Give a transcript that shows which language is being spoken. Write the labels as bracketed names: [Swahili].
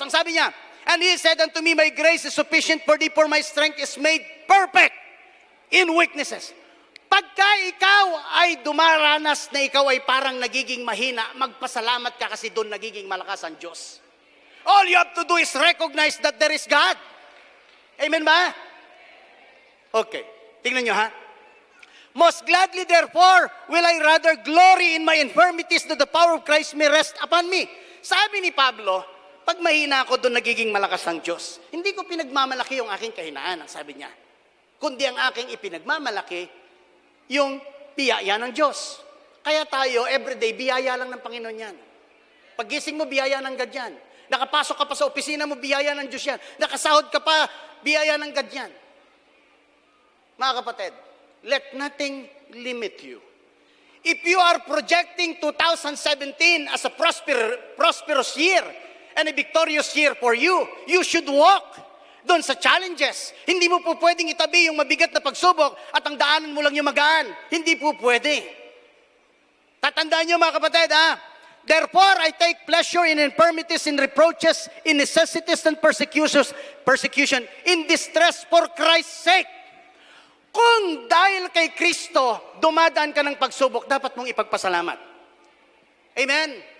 [Filipino] Ang sabi niya, [English] and he said unto me, my grace is sufficient for thee, for my strength is made perfect in weaknesses. [Filipino] Pagka ikaw ay dumaranas na ikaw ay parang nagiging mahina, magpasalamat ka kasi doon nagiging malakas ang Diyos. [English] All you have to do is recognize that there is God. Amen ba? Okay. [Filipino] Tingnan nyo ha. [English] Most gladly therefore will I rather glory in my infirmities that the power of Christ may rest upon me. [Filipino] Sabi ni Pablo, pag mahina ako doon nagiging malakas ang Diyos. Hindi ko pinagmamalaki yung aking kahinaan, ang sabi niya. Kundi ang aking ipinagmamalaki, yung biyaya ng Diyos. Kaya tayo, everyday, biyaya lang ng Panginoon yan. Paggising mo, biyaya ng God yan. Nakapasok ka pa sa opisina mo, biyaya ng Diyos yan. Nakasahod ka pa, biyaya ng God yan. Mga kapatid, [English] let nothing limit you. If you are projecting 2017 as a prosperous year and a victorious year for you, you should walk [Filipino] doon sa [English] challenges. [Filipino] Hindi mo po pwedeng itabi yung mabigat na pagsubok at ang daanan mo lang yung magaan. Hindi po pwede. Tatandaan nyo mga kapatid, ha? [English] Therefore, I take pleasure in infirmities, in reproaches, in necessities and persecution, in distress for Christ's sake. [Filipino] Kung dahil kay Kristo, dumadaan ka ng pagsubok, dapat mong ipagpasalamat. Amen?